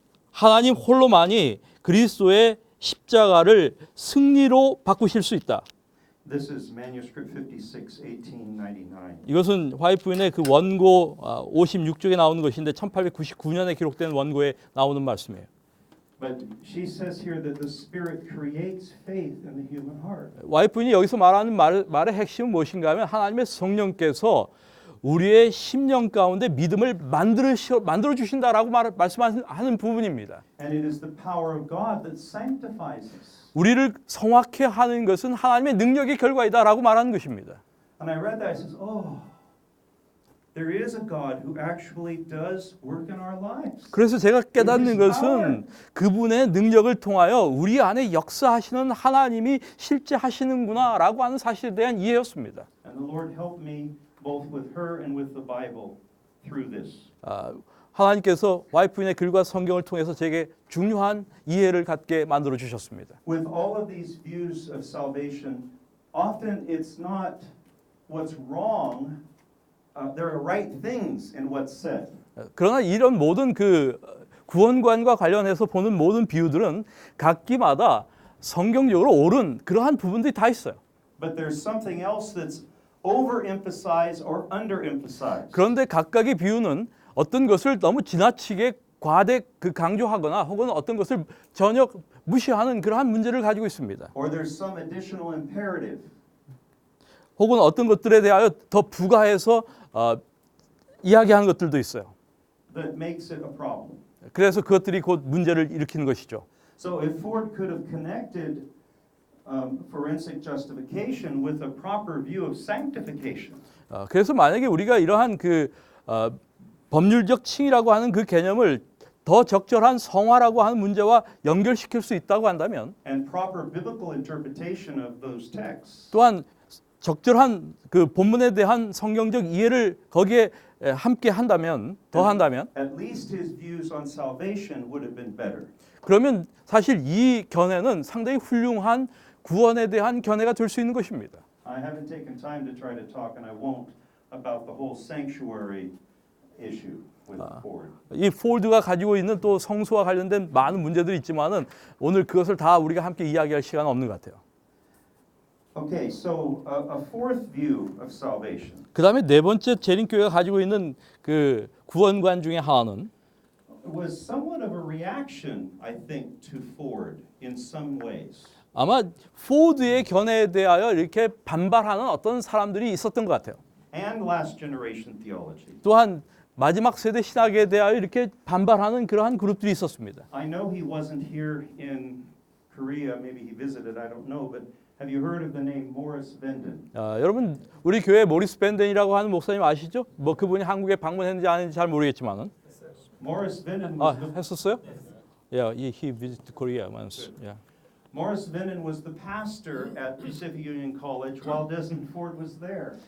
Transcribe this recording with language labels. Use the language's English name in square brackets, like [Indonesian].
[Korean] 하나님 홀로만이 그리스도의 십자가를 승리로 바꾸실 수 있다. [English] This is manuscript 56, 1899. [Korean] 이것은 화이트인의 그 원고 56쪽에 나오는 것인데 1899년에 기록된 원고에 나오는 말씀이에요. [English] But she says here that the Spirit creates faith in the human heart. [Korean] 와이프인이 여기서 말하는 말의 핵심은 무엇인가 하면 하나님의 성령께서 우리의 심령 가운데 믿음을 만들어 주신다라고 말씀하는 부분입니다. [English] And it is the power of God that sanctifies us. [Korean] 우리를 성확해 하는 것은 하나님의 능력의 결과이다라고 말하는 것입니다. [English] And I read that, I says, oh, there is a God who actually does work in our lives. [Korean] 그래서 제가 깨닫는 것은 그분의 능력을 통하여 우리 안에 역사하시는 하나님이 실제 하시는구나라고 하는 사실에 대한 이해였습니다. [English] And the Lord helped me both with her and with the Bible through this. [Korean] 하나님께서 와이프인의 글과 성경을 통해서 제게 중요한 이해를 갖게 만들어 주셨습니다. [English] With all of these views of salvation, often it's not what's wrong. There are right things in what's said. [Korean] 그러나 이런 모든 그 구원관과 관련해서 보는 모든 비유들은 각기마다 성경적으로 옳은 그러한 부분들이 다 있어요. [English] But there's something else that's overemphasized or underemphasized. [Korean] 그런데 각각의 비유는 어떤 것을 너무 지나치게 과대 강조하거나 혹은 어떤 것을 전혀 무시하는 그러한 문제를 가지고 있습니다. [English] Or there's some additional imperative. [Korean] 혹은 어떤 것들에 대하여 더 부가해서 이야기하는 것들도 있어요. [English] That makes it a problem. [Korean] 그래서 그것들이 곧 문제를 일으키는 것이죠. [English] So if Ford could have connected forensic justification with a proper view of sanctification, [Korean] 그래서 만약에 우리가 이러한 그 법률적 칭의라고 하는 그 개념을 더 적절한 성화라고 하는 문제와 연결시킬 수 있다고 한다면, [English] and proper biblical interpretation of those texts, [Korean] 또한 적절한 그 본문에 대한 성경적 이해를 거기에 함께 한다면, 더 한다면, [English] at least his views on salvation would have been better. [Korean] 그러면 사실 이 견해는 상당히 훌륭한 구원에 대한 견해가 될 수 있는 것입니다. [English] I haven't taken time to try to talk, and I won't, about the whole sanctuary issue with Ford. [Korean] 이 폴드가 가지고 있는 또 성소와 관련된 많은 문제들이 있지만은 오늘 그것을 다 우리가 함께 이야기할 시간은 없는 것 같아요. [English] Okay, so a fourth view of salvation [Korean] 그 다음에 네 번째 재림교회가 가지고 있는 그 구원관 중에 하나는 [English] was somewhat of a reaction, I think, to Ford in some ways. [Korean] 아마 포드의 견해에 대하여 이렇게 반발하는 어떤 사람들이 있었던 것 같아요. [English] And last generation theology. [Korean] 또한 마지막 세대 신학에 대하여 이렇게 반발하는 그러한 그룹들이 있었습니다. [English] I know he wasn't here in Korea, maybe he visited, I don't know, but have you heard of the name Morris Venden? [Korean] 여러분 우리 교회 모리스 벤덴이라고 하는 목사님 아시죠? 뭐 그분이 한국에 방문했는지 아닌지 잘 모르겠지만은 Morris Venden was the, 했었어요? [English] Yeah, he visited Korea once. Yeah. Morris Venden was the pastor at Pacific Union College while Desmond Ford was there.